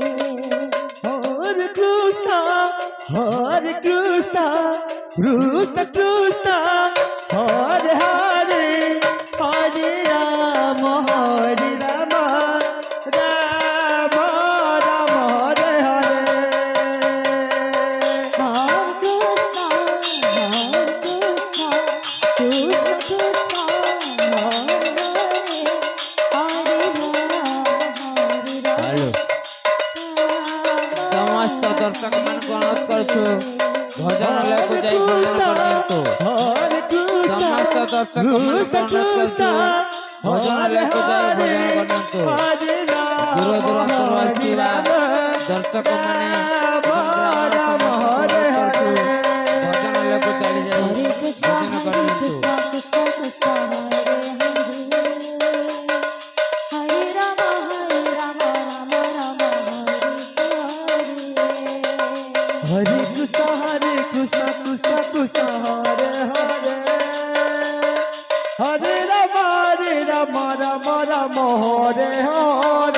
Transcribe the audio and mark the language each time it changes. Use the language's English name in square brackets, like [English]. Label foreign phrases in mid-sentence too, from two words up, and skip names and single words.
[Sanskrit] हरे कृष्ण हरे कृष्ण कृष्ण कृष्ण हरे हरे हरे राम हरे राम राम राम हरे हरे. হরে কৃষ্ণ কৃষ্ণ হরে হরে হরে রাম [Odia] হ্যালো ସମସ୍ତ ଦର୍ଶକ ମାନଙ୍କୁ অনুରୋଧ କରୁଛୁ ଭଜନ ଲେଖୁ ଯାଇ ଭଜନ କରନ୍ତୁ। [Sanskrit] हरे कृष्ण, [Odia] ସମସ୍ତ ଦର୍ଶକ ମାନଙ୍କୁ [Sanskrit] Krishna [Odia] ଅନୁରୋଧ କରୁଛୁ ଭଜନ ଲେଖୁ ଯାଇ ଭଜନ କରନ୍ତୁ। ଦୂର ଦୂରାନ୍ତରୁ ଆସିଥିବା ଦର୍ଶକ ମାନେ ଭଜନ ଲେଖୁ ଚାଲି ଯାଇ [Sanskrit] হরে কৃষ্ণ [Odia] ଭଜନ କରନ୍ତୁ। [Sanskrit] কৃষ্ণ হরে হরে হরে রাম রাম হরে হরে। हरे कृष्ण हरे कृष्ण कृष्ण कृष्ण हरे हरे हरे राम हरे राम राम राम हरे हरे.